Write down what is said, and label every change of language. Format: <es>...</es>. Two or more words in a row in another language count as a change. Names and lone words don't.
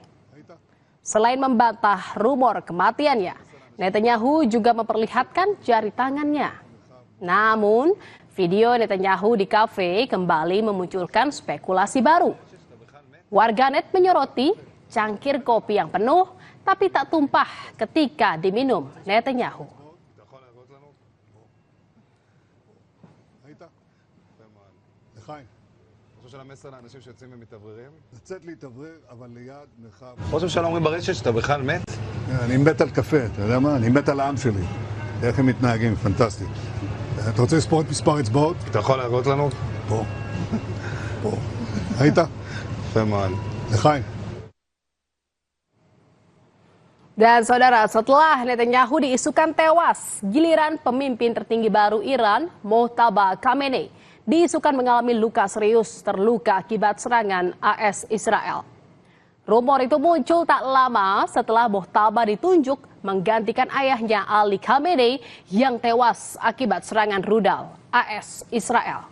<id>Selain membantah rumor kematiannya, Netanyahu juga memperlihatkan jari tangannya. Namun, video Netanyahu di kafe kembali memunculkan spekulasi baru. Warganet menyoroti cangkir kopi yang penuh tapi tak tumpah ketika diminum Netanyahu.</id> <he>ראש הממשלה אומרים ברשת שאתה בכלל מת? אני מת על קפה, אתה יודע מה? אני מת על העם שלי. איך הם מתנהגים, פנטסטי. אתה רוצה לספור את מספר אצבעות? אתה יכול להראות לנו? פה. פה. ראית? יפה מאוד. לחיים.</he> <id>Dan saudara, setelah Netanyahu diisukan tewas, giliran pemimpin tertinggi baru Iran, Mojtaba Khamenei, diisukan mengalami luka serius terluka akibat serangan AS Israel. Rumor itu muncul tak lama setelah Mojtaba ditunjuk menggantikan ayahnya Ali Khamenei yang tewas akibat serangan rudal AS Israel.</id>